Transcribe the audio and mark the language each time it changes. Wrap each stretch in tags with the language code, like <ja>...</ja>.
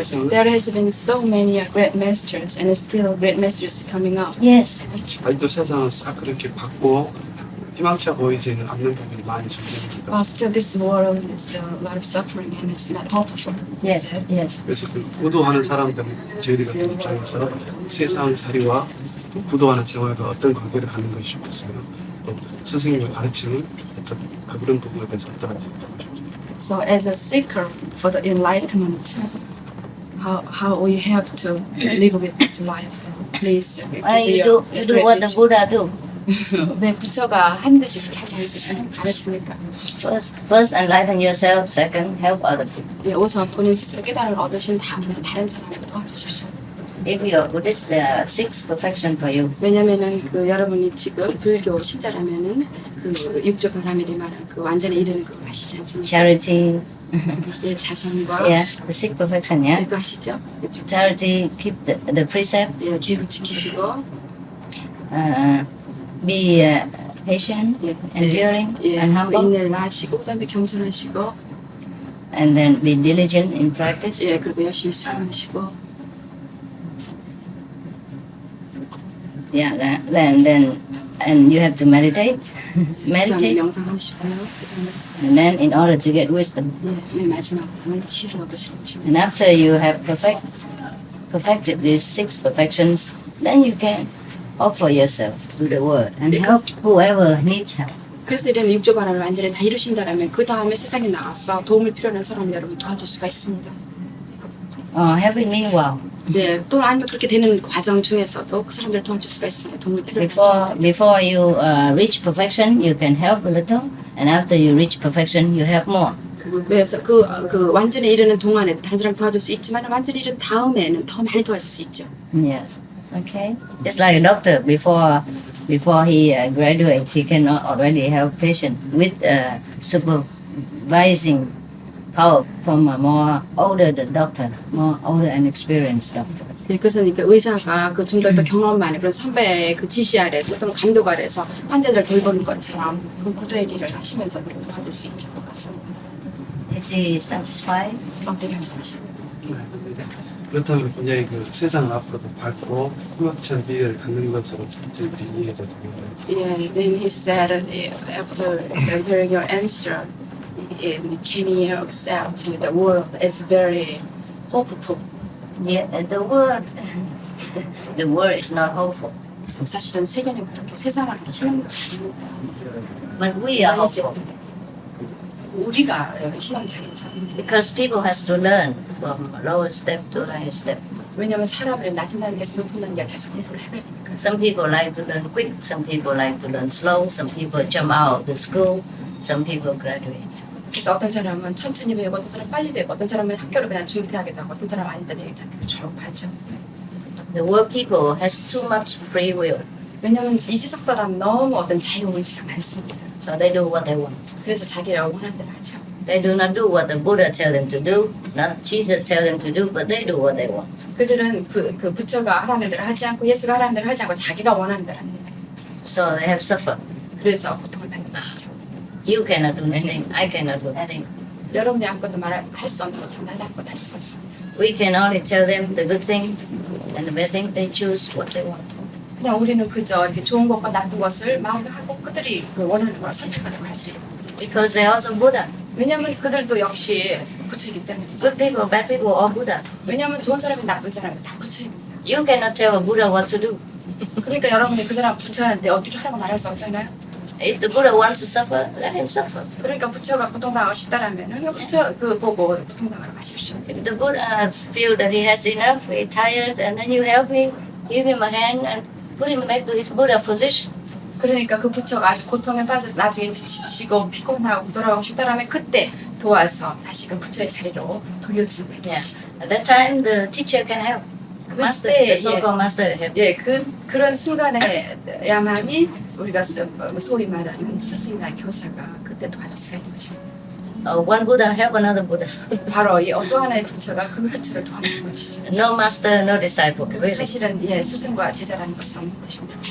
<en>There has been so many great masters and still great masters coming out. Yes.</en> <ko>아직도 세상은 싹 그렇게 밝고 희망차 보이지는 않는 부분이 많이 존재합니다.</ko> <en>But still, this world is a lot of suffering and it's not hopeful. Yes, yes.</en> <ko>그래서 그 구도하는 사람들 저희들 같은 입장에서 세상 살이와 또 구도하는 생활과 어떤 관계를 갖는 것이 좋겠어요. 또 스승님의 가르치는 어떤 그런 부분에 대해서 어떠한지 여쭤보십시오.</ko> <en>So, as a seeker for the enlightenment, how we have to live with this life? Please. You do what the Buddha do.</en> <ko>왜 부처가 한 듯이 그렇게 하지 않으십니까?</ko> <en>First enlighten yourself. Second, help other people.</en> <ko>예, 우선 본인 스스로 깨달음을 얻으신 다음에 다른 사람을 도와주십시오.</ko> <en>If you're Buddhist, there are 6 perfection for you.</en> <ko>왜냐면은 그 여러분이 지금 불교 신자라면은 그 육적 바람이를 말한 그 완전에 이르는 거 아시지 않습니까?</ko> <en>Charity.</en> <ko>예, 자선과.</ko> <en>Yeah, the 6 perfection. Yeah.</en> <ko>그거 아시죠?</ko> <en>Charity, keep the precept.</en> <ko>예, 계율 지키시고.</ko> <en>Be patient, enduring, and humble.</en> <ko>인내를 하시고 그다음에 겸손하시고.</ko> <en>And then be diligent in practice.</en> <ko>예, 그리고 열심히 수행하시고.</ko> <en>Yeah, then and you have to meditate. Meditate.</en> <ko>명상하시고요.</ko> <en>And then in order to get wisdom.</en> <ko>예, 맨 마지막으로 지혜를 얻으시고.</ko> <en>And after you have perfected these 6 perfections, then you can offer yourself to the world and help whoever needs help.</en> <ko>그래서 이런 육조 바람을 완전히 다 이루신다면 그 다음에 세상에 나가서 도움을 필요한 사람 여러분 도와줄 수가 있습니다.</ko> <en>Helping meanwhile.</en> <ko>네, 또 아니면 그렇게 되는 과정 중에서도 그 사람들을 도와줄 수가 있습니다. 도움을 필요한 사람.</ko> <en>Before you reach perfection, you can help a little, and after you reach perfection, you help more.</en> <ko>그래서 그 완전에 이르는 동안에도 다른 사람 도와줄 수 있지만 완전히 이른 다음에는 더 많이 도와줄 수 있죠.</ko> <en>Yes. Okay. Just like a doctor, before he graduates, he can already help patient with supervising power from a more older doctor, more older and experienced doctor.</en> <ko>네, 그것은 그러니까 의사가 그 좀 더 경험 많은 그런 선배의 그 지시 아래서 또는 감독 아래서 환자들을 돌보는 것처럼 그 구도의 길을 하시면서도 도와줄 수 있죠. 똑같습니다.</ko> <en>Is he satisfied?</en> <ko>네, 만족하십니다. 그렇다면 굉장히 그 세상을 앞으로도 밝고 희망찬 미래를 갖는 것으로 저희들이 이해가 됩니다.</ko> <en>Yeah, then he said after hearing your answer, can he accept the world is very hopeful? Yeah, the world is not hopeful.</en> <ko>사실은 세계는 그렇게 세상은 희망적입니다.</ko> <en>But we are hopeful.</en> <ko>우리가 희망적이죠.</ko> <en>Because people has to learn from lower step to higher step.</en> <ko>왜냐하면 사람을 낮은 단계에서 높은 단계를 계속 공부를 해야 되니까.</ko> <en>Some people like to learn quick, some people like to learn slow, some people jump out of the school, some people graduate.</en> <ko>그래서 어떤 사람은 천천히 배우고 어떤 사람은 빨리 배우고 어떤 사람은 학교를 그냥 중퇴하게 되고 어떤 사람은 완전히 학교를 졸업하죠.</ko> <en>The world people has too much free will.</en> <ko>왜냐하면 이 세상 사람 너무 어떤 자유 의지가 많습니다.</ko> <en>So they do what they want.</en> <ko>그래서 자기가 원하는 대로 하죠.</ko> <en>They do not do what the Buddha tell them to do, not Jesus tell them to do, but they do what they want.</en> <ko>그들은 그 부처가 하라는 대로 하지 않고 예수가 하라는 대로 하지 않고 자기가 원하는 대로 합니다.</ko> <en>So they have suffered.</en> <ko>그래서 고통을 받는 것이죠.</ko> <en>You cannot do anything, I cannot do anything.</en> <ko>여러분이 아무것도 할 수 없는 것처럼 나도 아무것도 할 수가 없습니다.</ko> <en>We can only tell them the good thing and the bad thing. They choose what they want.</en> <ko>그냥 우리는 그저 이렇게 좋은 것과 나쁜 것을 말을 하고 그들이 그 원하는 걸 선택하도록 할 수 있는 거죠.</ko> <en>Because they are also Buddha.</en> <ko>왜냐하면 그들도 역시 부처이기 때문이죠.</ko> <en>Good people, bad people, all Buddha.</en> <ko>왜냐하면 좋은 사람이 나쁜 사람이 다 부처입니다.</ko> <en>You cannot tell a Buddha what to do.</en> <ko>그러니까 여러분이 그 사람 부처한테 어떻게 하라고 말할 수 없잖아요.</ko> <en>If the Buddha wants to suffer, let him suffer.</en> <ko>그러니까 부처가 고통당하고 싶다라면은 부처 그 보고 고통당하러 가십시오.</ko> <en>If the Buddha feel that he has enough, he's tired, and then you help him, give him a hand, and put him back to his Buddha position.</en> <ko>그러니까 그 부처가 아주 고통에 빠져 나중에 이제 지치고 피곤하고 돌아가고 싶다라면 그때 도와서 다시 그 부처의 자리로 돌려주면 되는 것이죠.</ko> <en>At that time, the teacher can help. Master, the so-called master help.</en> <ko>예, 그런 순간에야만이 우리가 소위 말하는 스승이나 교사가 그때 도와줄 수가 있는 것입니다.</ko> <en>One Buddha help another Buddha.</en> <ko>바로 이 또 하나의 부처가 그 부처를 도와주는 것이죠.</ko> <en>No master, no disciple.</en> <ko>그래서</ko> <en>Really.</en> <ko>사실은 예, 스승과 제자라는 것은 없는 것입니다.</ko>